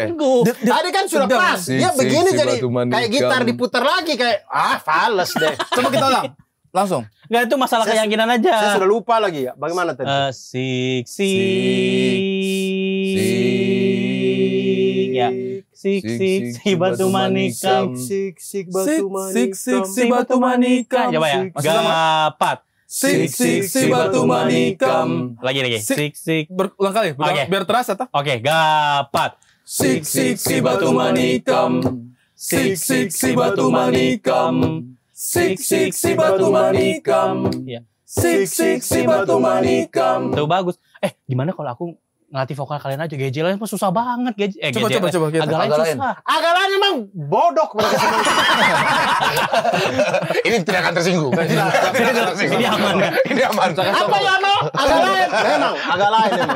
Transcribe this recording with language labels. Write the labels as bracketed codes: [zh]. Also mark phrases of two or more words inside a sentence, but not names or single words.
[id] Tadi kan sudah pas. Dia Sik, begini sik, jadi batu manikam. kayak gitar diputar lagi kayak fales deh. Coba kita ulang. Langsung. Enggak, itu masalah Saya- keyakinan Saya aja. sudah lupa lagi ya. Bagaimana tadi? Sik ya. Sik si batu manikam. Sik Sik si batu manikam. Coba ya. Masih sama? Gapat. Sik si batu manikam. Lagi. Sik. Berulang kali Oke. biar terasa tak? Oke, gapat. Sik si batu manikam. Sik si batu manikam. Sik si batu manikam. Iya. Sik si batu manikam. Tuh bagus. Gimana kalau aku ngelatih vokal kalian aja? Gejel lain mah susah banget. Coba kita. Agak lain Agak lain. susah. Agak lain memang bodok mereka semua. Ini tidak akan tersinggung. Ini aman ya? Ini aman. Apa ya no? Agak lain. Memang agak lain. Memang.